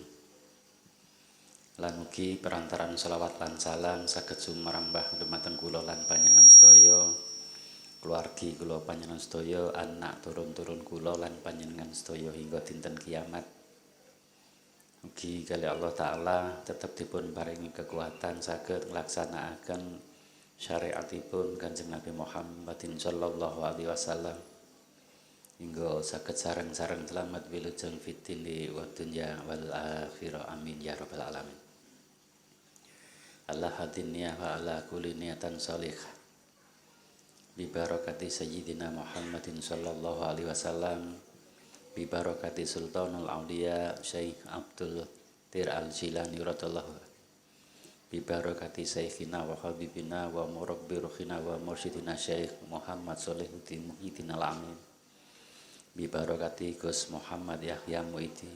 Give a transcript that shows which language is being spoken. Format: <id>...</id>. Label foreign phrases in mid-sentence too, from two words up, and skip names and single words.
<jv>Lan mugi perantaran sholawat lan salam saged sumrambah dumateng kula lan panjenengan sedaya, keluargi kula panjenengan sedaya, anak turun-turun kula lan panjenengan sedaya hingga dinten kiamat. Mugi kali Allah taala tetap dipun paringi kekuatan saged nglaksanakaken syariatipun Kanjeng Nabi Muhammadin</jv> <ar>صلى الله عليه وسلم</ar> <jv>hingga saged sareng-sareng selamat wilujeng</jv> <ar>في الدين والدنيا والآخرة. آمين يا رب العالمين. الله هذه النية وعلى كل نية صالحة ببركة سيدنا محمد صلى الله عليه وسلم, ببركة سلطان الأولياء Syekh Abdul Qadir Al-Jilani radhiyallahu, ببركة شيخنا وحبيبنا ومربي روحنا ومرشدنا Syekh Muhammad Shalihuddin Muhyiddin Al-Amin, ببركة Gus Muhammad Yahya Muidi.</ar>